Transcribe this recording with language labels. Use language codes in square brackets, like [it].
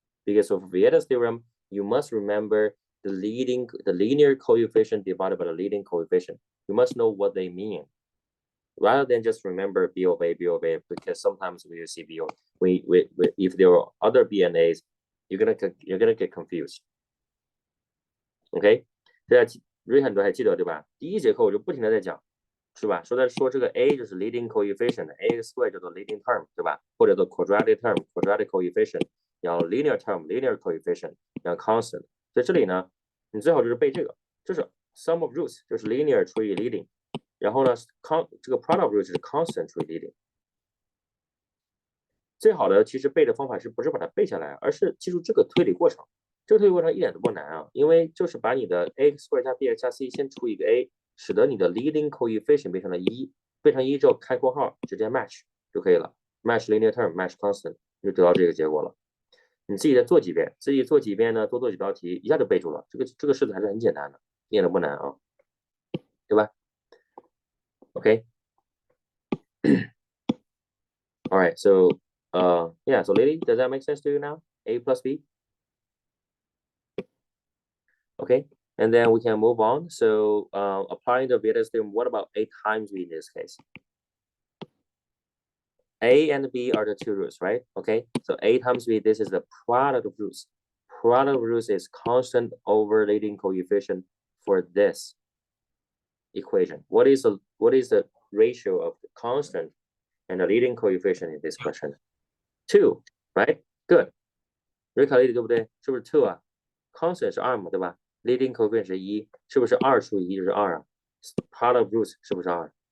[en] Because of Vieta's theorem, you must remember the linear coefficient divided by the leading coefficient. You must know what they mean, rather than just remember B of A, because sometimes we see B of if there are other B and A's, you're gonna get confused. [zh] OK， 大家瑞很多还记得对吧？第一节课我就不停的在讲，是吧？说这个 A 就是 leading coefficient，ax squared 叫做 leading term， 对吧？或者叫 quadratic term，quadratic coefficient， 然后 linear term，linear coefficient， 然后 constant。在这里呢，你最好就是背这个，就是 sum of roots 就是 linear 除以 leading， 然后呢这个 product of roots 是 constant 除以 leading。最好的其实背的方法不是把它背下来，而是记住这个推理过程。这个推理过程一点都不难啊，因为就是把你的 ax squared 加 bx 加 c 先除以一个 a， 使得你的 leading coefficient 变成了1，变成1之后开括号直接 match 就可以了 ，match linear term match constant 就得到这个结果了。你自己再做几遍，呢，多做几道题，一下就背住了。这个式子还是很简单的，一点都不难啊，对吧 ？OK。 [en] All right, so yeah, so Lily, does that make sense to you now? A plus B? Okay, and then we can move on. So applying the Vieta's theorem, what about A times B in this case? A and B are the two roots, right? Okay, so A times B, this is the product of roots. Product of roots is constant over leading coefficient for this equation. What is the ratio of the constant and the leading coefficient in this question? 2, right? Good. 瑞卡利 [zh] 对不对？是不是 2 啊 ？constant 是2嘛，对吧 ？leading coefficient 是1，是不是2除以1就是2啊 ？ [en] part of roots [zh] 是不是2？